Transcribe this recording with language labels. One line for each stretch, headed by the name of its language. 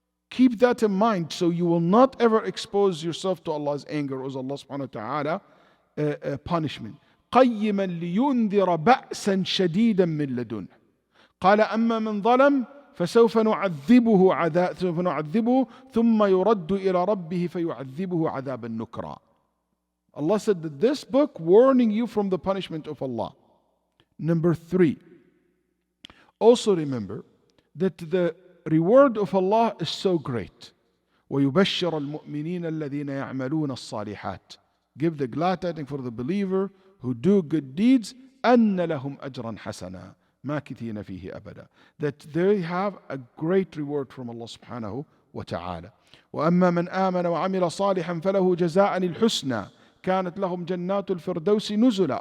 English: Keep that in mind, so you will not ever expose yourself to Allah's anger or Allah subhanahu wa ta'ala punishment.
Arabic: قيما لينذر بأسا شديدا من لدنه قال أما من ظلم فسوف نعذبه ثم يرد إلى ربه فيعذبه عذابا نكرا.
English: Allah said that this book warning you from the punishment of Allah. Number 3, also remember that the reward of Allah is so great.
Arabic: وَيُبَشِّرَ الْمُؤْمِنِينَ الَّذِينَ يَعْمَلُونَ الصَّالِحَاتِ.
English: Give the glad tidings for the believer who do good deeds,
Arabic: أَنَّ لَهُمْ أَجْرًا حَسَنًا مَاكِثِينَ فِيهِ أَبَدًا.
English: That they have a great reward from Allah subhanahu wa ta'ala.
Arabic: وَأَمَّا مَنْ آمَنَ وَعَمِلَ صَالِحًا فَلَهُ جَزَاءً الْحُسْنَى كانت لهم جنات الفردوس نزلا.